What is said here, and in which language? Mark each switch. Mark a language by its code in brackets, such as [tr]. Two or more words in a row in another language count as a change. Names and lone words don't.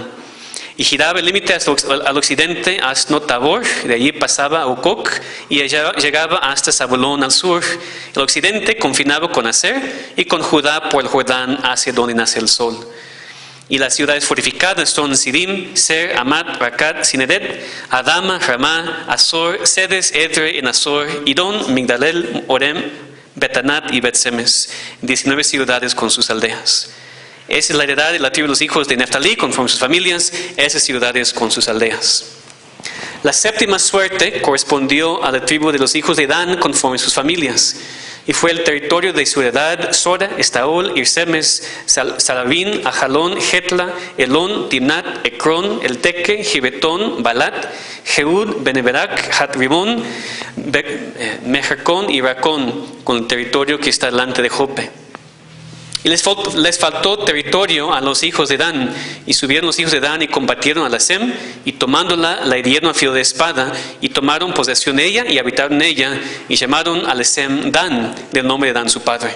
[es] Y giraba el límite al occidente hasta Tabor, de allí pasaba a Ukok y llegaba hasta Zabulón al sur. El occidente confinaba con Aser y con Judá por el Jordán hacia donde nace el sol. Y las ciudades fortificadas son Sidim, Ser, Amat, Rakat, Sinedet, Adama, Ramá, Azor, Sedes, Edre, Enazor, Idón, Migdalel, Orem, Betanat y Bet-Semes, 19 ciudades con sus aldeas. Esa es la heredad de la tribu de los hijos de Neftalí conforme sus familias, esas ciudades con sus aldeas. La séptima suerte correspondió a la tribu de los hijos de Dan conforme sus familias, y fue el territorio de su heredad Sora, Estaol, Irsemes, Salabín, Ajalón, Jetla, Elón, Timnat, Ecrón, Elteque, Gibetón, Balat, Jehud, Beneberak, Hatrimón, Mejarcón y Racón, con el territorio que está delante de Jope. Y les faltó territorio a los hijos de Dan, y subieron los hijos de Dan y combatieron a la Sem, y tomándola la hirieron a filo de espada, y tomaron posesión de ella y habitaron en ella, y llamaron a la Sem Dan, del nombre de Dan su padre.